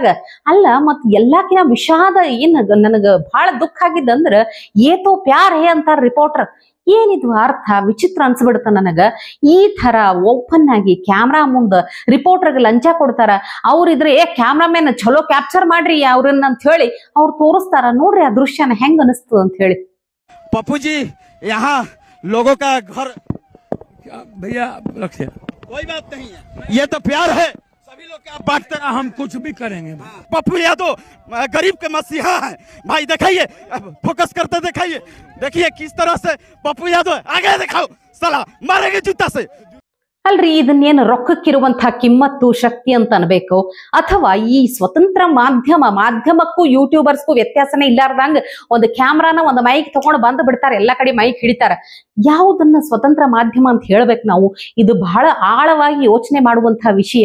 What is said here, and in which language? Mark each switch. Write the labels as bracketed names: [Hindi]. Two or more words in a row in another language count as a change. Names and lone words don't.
[Kannada] ಅಲ್ಲ, ಮತ್ ಎಲ್ಲಾಕಿನ ವಿಷಾದ ಏನ್ ನನಗ ಬಹಳ ದುಃಖ ಆಗಿದ್ದಂದ್ರ, [Hindi] ये तो प्यार है [Kannada] ಅಂತಾರ ರಿಪೋರ್ಟರ್. ಏನಿದು ಅರ್ಥ? ವಿಚಿತ್ರ ಅನ್ಸ್ಬಿಡ್ತ ನನಗ. ಈ ತರ ಓಪನ್ ಆಗಿ ಕ್ಯಾಮ್ರಾ ಮುಂದ ರಿಪೋರ್ಟರ್ಗೆ ಲಂಚ ಕೊಡ್ತಾರ. ಅವ್ರಿದ್ರೆ ಕ್ಯಾಮ್ರಾಮನ್ ಚಲೋ ಕ್ಯಾಪ್ಚರ್ ಮಾಡ್ರಿ ಅವ್ರನ್ನ ಅಂತ ಹೇಳಿ ಅವ್ರು ತೋರಿಸ್ತಾರ. ನೋಡ್ರಿ ಆ ದೃಶ್ಯನ ಹೆಂಗ್ ಅನಿಸ್ತದ ಅಂತ ಹೇಳಿ. [Hindi] पप्पू जी, यहाँ लोगों का घर भैया रखिए, कोई बात नहीं है, ये तो प्यार है, सभी लोग क्या बांटते हैं, हम कुछ भी करेंगे। पप्पू यादव गरीब के मसीहा है भाई। दिखाइए, फोकस करते दिखाइए, देखिए किस तरह से पप्पू यादव आगे दिखाओ, साला मारेंगे जूता से। [Kannada] ಅಲ್ರಿ, ಇದನ್ನೇನು ರೊಕ್ಕಕ್ಕಿರುವಂತಹ ಕಿಮ್ಮತ್ತು ಶಕ್ತಿ ಅಂತ ಅನ್ಬೇಕು? ಅಥವಾ ಈ ಸ್ವತಂತ್ರ ಮಾಧ್ಯಮಕ್ಕೂ ಯೂಟ್ಯೂಬರ್ಸ್ಗೂ ವ್ಯತ್ಯಾಸನೇ ಇಲ್ಲಾರ್ದಂಗ ಒಂದು ಕ್ಯಾಮ್ರಾನ ಒಂದು ಮೈಕ್ ತಗೊಂಡು ಬಂದು ಬಿಡ್ತಾರೆ, ಎಲ್ಲಾ ಕಡೆ ಮೈಕ್ ಹಿಡಿತಾರೆ. ಯಾವುದನ್ನ ಸ್ವತಂತ್ರ ಮಾಧ್ಯಮ ಅಂತ ಹೇಳ್ಬೇಕು ನಾವು? ಇದು ಬಹಳ ಆಳವಾಗಿ ಯೋಚನೆ ಮಾಡುವಂತಹ ವಿಷಯ.